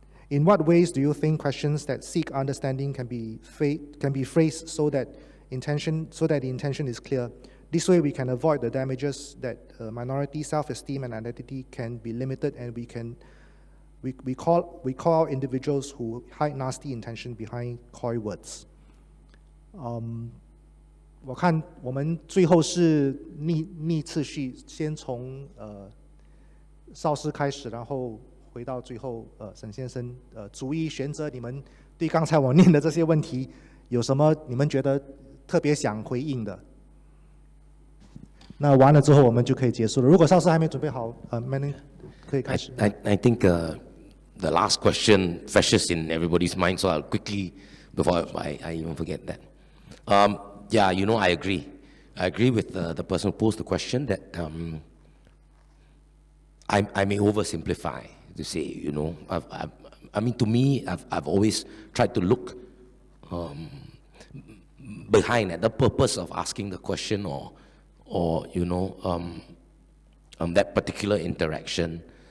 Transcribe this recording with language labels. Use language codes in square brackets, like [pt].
[en] In what ways do you think questions that seek understanding can be phrased so that the intention is clear? This way we can avoid the damages that minority self-esteem and identity can be limited, and we call out individuals who hide nasty intention behind coy words. [zh] 我看我们最后是逆次序，先从邵师开始，然后回到最后沈先生逐一选择你们对刚才我念的这些问题有什么你们觉得特别想回应的？那完了之后我们就可以结束了。如果邵师还没准备好，Manning 可以开始。 [en] I think the last question flashes in everybody's mind, so I'll quickly, before I even forget that. Yeah, you know, I agree. I agree with the person who posed the question that I may oversimplify to say, you know, I mean, to me, I've always tried to look behind at the purpose of asking the question or you know, that particular interaction.